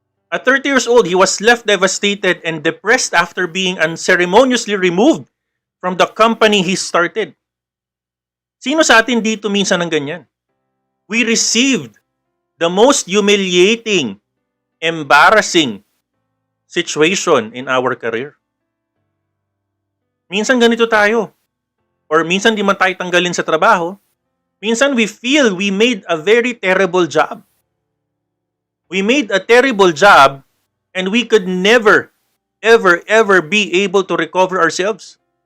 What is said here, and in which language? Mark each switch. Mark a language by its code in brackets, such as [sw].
[en] At 30 years old, he was left devastated and depressed after being unceremoniously removed from the company he started. [tl] Sino sa atin dito minsan ng ganyan? [en] We received the most humiliating, embarrassing situation in our career. [tl] Minsan ganito tayo. Or minsan di man tayo tanggalin sa trabaho. [en] Minsan we feel we made a very terrible job. We made a terrible job and we could never, ever be able to recover ourselves.